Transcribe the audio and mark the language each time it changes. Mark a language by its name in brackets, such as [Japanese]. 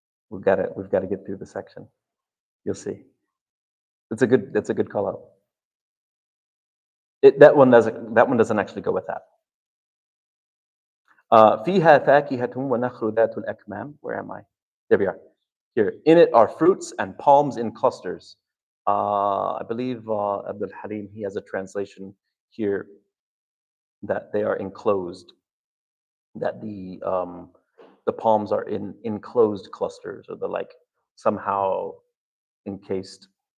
[English] We've got to get through the section. You'll see. That's a good call out. That one doesn't actually go with that. [Arabic] فيها فاكهة ونخل ذات الأكمام. [English] Where am I? There we are. Here. In it are fruits and palms in clusters. I believe Abdul Halim, he has a translation here that they are enclosed, that the palms are in enclosed clusters, or they're like somehow encased.